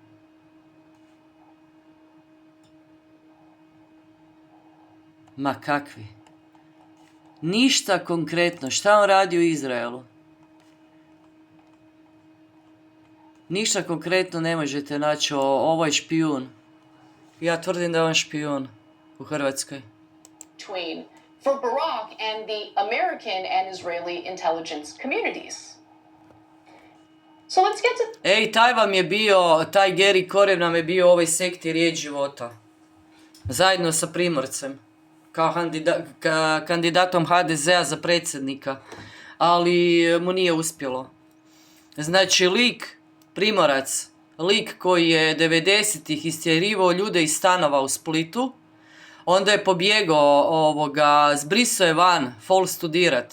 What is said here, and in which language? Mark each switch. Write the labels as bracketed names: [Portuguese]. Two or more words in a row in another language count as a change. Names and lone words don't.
[Croatian] Ma kakvi? Ništa konkretno. Šta on radi u Izraelu? Ništa konkretno ne možete naći. Ovo je špijun. Ja tvrdim da je on špijun u Hrvatskoj. [English] For Barak and the American and Israeli intelligence communities. So let's get to... [Croatian] Ej, taj Geri Korev nam je bio u ovoj sekti Riječ života. Zajedno sa Primorcem. Kao kandidatom HDZ-a za predsjednika. Ali mu nije uspjelo. Znači, Primorac, lik koji je 90-ih istjerivao ljude iz stanova u Splitu, onda je pobjegao zbrisao je van, fol studirat.